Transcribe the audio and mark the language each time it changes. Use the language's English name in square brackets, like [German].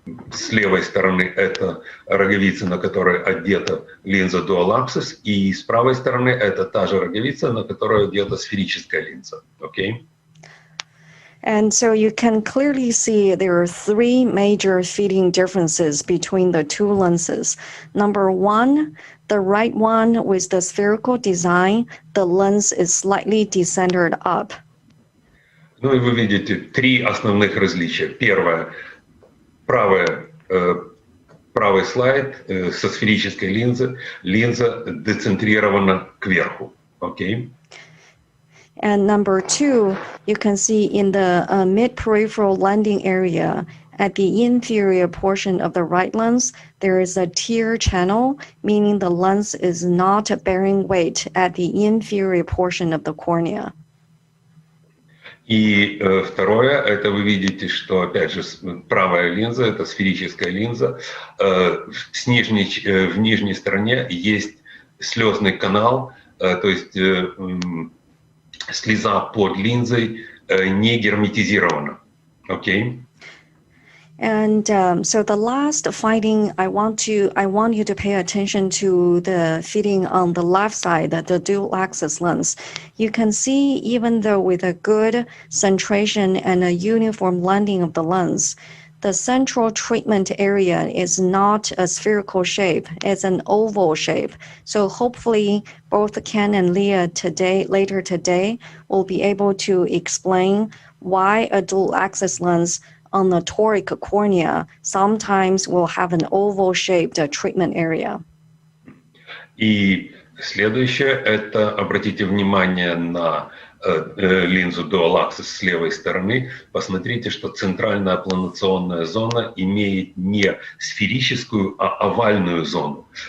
[Russian] С левой стороны это роговица, на которой одета линза Dual Axis, и с правой стороны это та же роговица, на которой одета сферическая линза. [English] Okay? And so you can clearly see there are three major fitting differences between the two lenses. Number one, the right one with the spherical design, the lens is slightly decentered up. [Russian] Ну и вы видите три основных различия. Первое, правый слайд со сферической линзы, линза децентрирована кверху. [English] Okay? And number two, you can see in the mid-peripheral landing area, at the inferior portion of the right lens, there is a tear channel, meaning the lens is not bearing weight at the inferior portion of the cornea. [Russian] И второе, это вы видите, что, опять же, правая линза, это сферическая линза, в нижней стороне есть слезный канал, то есть слеза под линзой не герметизирована. [English] Okay? And so the last finding, I want you to pay attention to the fitting on the left side, the dual axis lens. You can see, even though with a good centration and a uniform landing of the lens, the central treatment area is not a spherical shape, it's an oval shape. So hopefully both Ken and Leah later today will be able to explain why a dual axis lens on the toric cornea sometimes will have an oval-shaped treatment area. [Russian] И следующее, это обратите внимание на линзу Dual Axis с левой стороны. Посмотрите, что центральная планационная зона имеет не сферическую, а овальную зону.